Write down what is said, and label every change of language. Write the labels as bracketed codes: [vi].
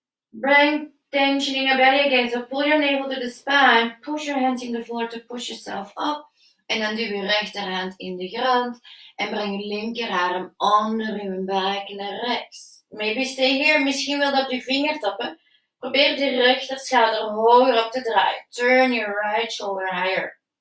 [en] Bring tension in your belly again. So pull your navel to the spine. Push your hands in the floor to push yourself up. [nl] En dan duw je rechterhand in de grond. En breng je linkerarm onder je buik naar rechts. [en] Maybe stay here. [nl] Misschien wel op je vingertoppen. Probeer de rechterschouder hoger op te draaien. [en] Turn your right shoulder higher.